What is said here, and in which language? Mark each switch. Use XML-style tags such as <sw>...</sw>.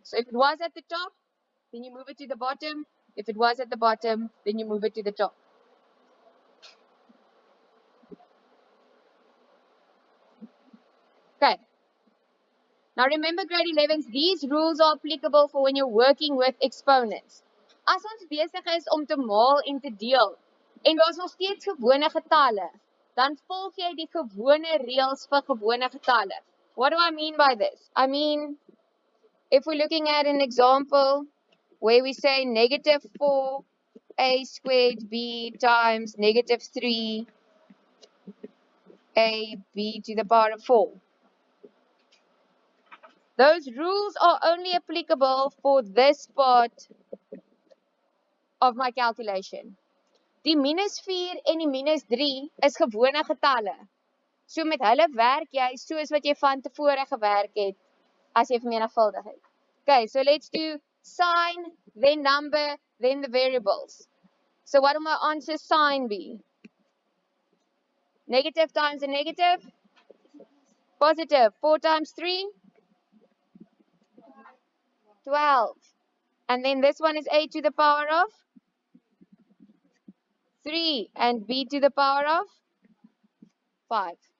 <en>So if it was at the top, then you move it to the bottom. If it was at the bottom, then you move it to the top. Okay. Now remember, grade 11s, these rules are applicable for when you're working with exponents.</en> <af>As ons besig is om te maal en te deel, en daar's nog steeds gewone getalle, dan volg jy die gewone reëls vir gewone getalle.</af> <en>What do I mean by this? I mean, if we're looking at an example where we say negative 4a squared b times negative 3ab to the power of 4. Those rules are only applicable for this part of my calculation.</en> <af>Die minus 4 en die minus 3 is gewone getalle. So met hulle werk jy soos wat jy van tevore gewerk het as jy vermenigvuldig het.</af> <en>Okay, so let's do sign, then number, then the variables. So what will my answer sign be? Negative times a negative? Positive. 4 times 3? 12. And then this one is a to the power of 3 and b to the power of 5.</en>